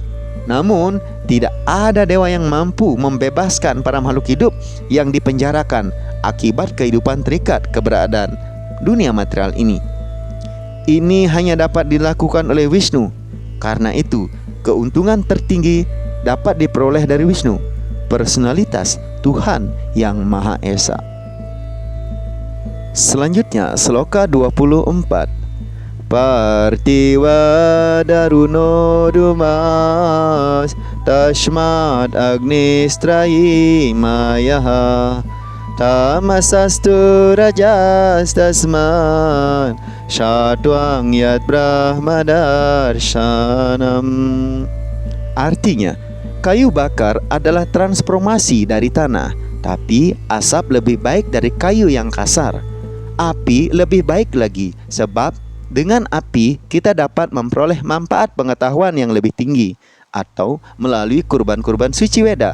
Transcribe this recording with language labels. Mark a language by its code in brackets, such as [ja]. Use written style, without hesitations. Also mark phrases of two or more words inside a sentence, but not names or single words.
[id] Namun, tidak ada dewa yang mampu membebaskan para makhluk hidup yang dipenjarakan akibat kehidupan terikat keberadaan dunia material ini. Ini hanya dapat dilakukan oleh Vishnu. Karena itu, keuntungan tertinggi dapat diperoleh dari Vishnu, personalitas Tuhan Yang Maha Esa. Selanjutnya, Sloka 24. [sa] Partiwa daruno dumas Tashmat agnistrayi mayaha Tamasastu rajas tasman Syatwang yat brahmadarshanam. [id] Artinya, kayu bakar adalah transformasi dari tanah, tapi asap lebih baik dari kayu yang kasar. Api lebih baik lagi, sebab dengan api kita dapat memperoleh manfaat pengetahuan yang lebih tinggi, atau melalui kurban-kurban suci weda.